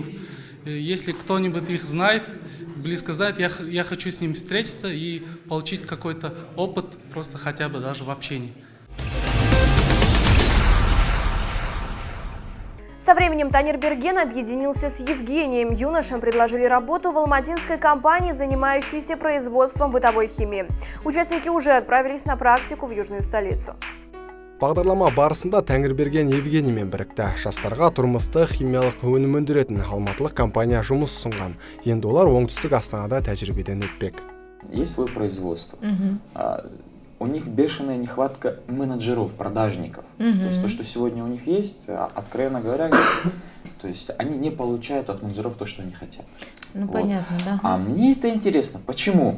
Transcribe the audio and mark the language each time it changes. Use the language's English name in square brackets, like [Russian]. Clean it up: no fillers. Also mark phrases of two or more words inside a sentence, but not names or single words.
[Russian] Если кто-нибудь их знает, близко знает, я хочу с ними встретиться и получить какой-то опыт, просто хотя бы даже в общении. Со временем Танирберген объединился с Евгением. Юношам предложили работу в алматинской компании, занимающейся производством бытовой химии. Участники уже отправились на практику в южную столицу. [Kazakh] Бағдарлама барысында Тәңірберген Евгениймен бірікті. Жастарға тұрмыстық химиялық өнім өндіретін алматылық компания жұмыс ұсынған. Енді олар оңтүстік Астанада тәжірибеден өтпек. [Russian] Есть свое производство. У них бешеная нехватка менеджеров, продажников. То есть то, что сегодня у них есть, откровенно говоря, то есть они не получают от менеджеров то, что они хотят. Ну, вот. Понятно, да. А мне это интересно. Почему?